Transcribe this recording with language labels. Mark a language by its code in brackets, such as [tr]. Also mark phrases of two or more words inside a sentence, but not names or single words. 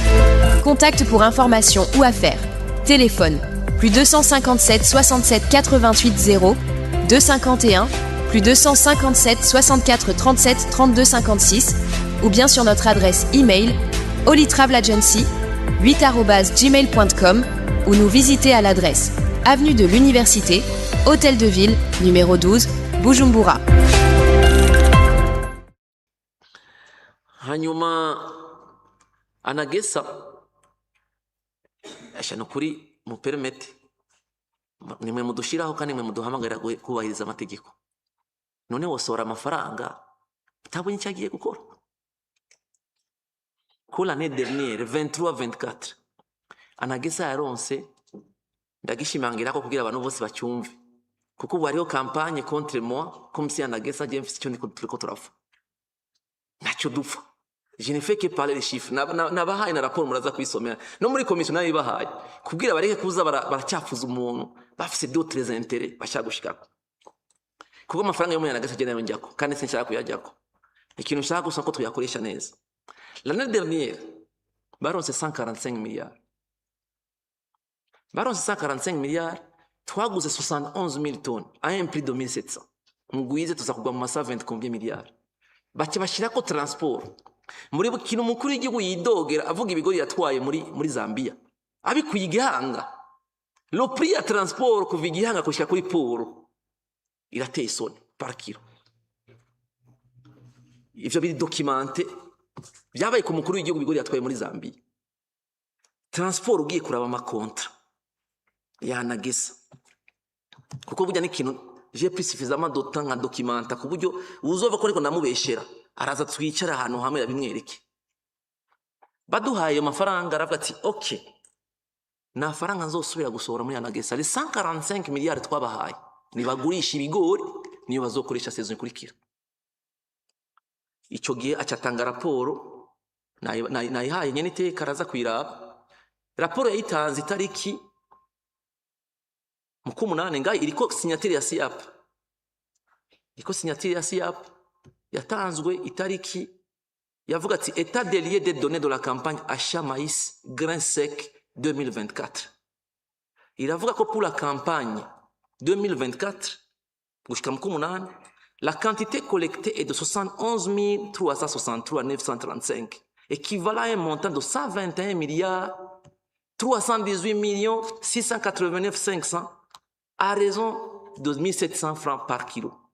[fr] Contact pour informations ou affaires. Téléphone plus 257 67 88 0 251 plus 257 64 37 32 56 ou bien sur notre adresse email holytravelagency8@gmail.com ou nous visiter à l'adresse avenue de l'Université, Hôtel de Ville, numéro 12, Bujumbura. [rn] Hanyuma Anagesa ashano kuri mu permete nimwe mudushiraho kandi nimwe muduhamagarira kubahiriza amategeko. None wosora amafaranga utabonye icyo agiye gukora. Ko [fr] l'année dernière [rn] 23-24 Anagesa yaronse ndagishimangira ko kugira abantu bose bacyumve. Kuko ubu hariho [fr] campagne contre moi comme si [rn] Anagesa je mfise icyo ndiko turafa. Ntacyo dupfa. [fr] Je ne fais que parler les chiffres. [rn] Nabahaye na rapport muraza kwisomera. No muri commission nayo ibahaye. Kubwira bareke kuza baracyafuza umuntu bafise [fr] d'autres intérêts [rn] bashaka gushikako. Kuko amafaranga yo muri Anagesa je nayo njyako kandi sinshaka kuyajyako. Ikintu nshaka gusa ko tuyakoresha neza. [fr] L'année dernière baronse 145 milliards. Baronse 145 milliards, twaguze 71 000 tonnes à un prix de 1700. [rn] Mugwize tuzakugwa mu masa 20 [fr] combien milliards. [rn] Bace bashirako transport. Muri bukino mukuru w'igihugu yidogera avuga ibigori yatwaye muri Zambia. Abikuye igihanga. [fr] Le prix [rn] ya transport kuva igihanga kushika kuri port irateye isoni [fr] par kilo. [rn] Ivyo biri documenté byabaye ku mukuru w'igihugu ibigori yatwaye muri Zambia. Transport ugiye kuraba amakontra ya Anagesa. Kuko burya n'ikintu [fr] j'ai pris suffisamment de temps à documenter [rn] ku buryo uzova ko ariko namubeshera araza twicara ahantu hamwe yabimwereke. Baduhaye amafaranga aravuga ati okay na faranga nzosubira gusohora muri Anagesa [fr] les 145 milliards [rn] twabahaye nibagurisha ibigori niyo bazokoresha saison ikurikira. Ico gihe acatanga raporo nayihaye nyene iteka araza kwiraba. Raporo yayitanze itariki mukumunane ngayi iriko signature ya SIAP. Iriko signature ya SIAP yatanzwe itariki yavuga ati [fr] état des lieux des données de la campagne achat maïs grain sec 2024. [rn] Iravuga ko [fr] pour la campagne 2024 [rn] gushika mukumunane [fr] la quantité collectée est de 71 363 935 équivalent à un montant de 121 milliards 318 millions 689 500 à raison de 1700 francs par kilo.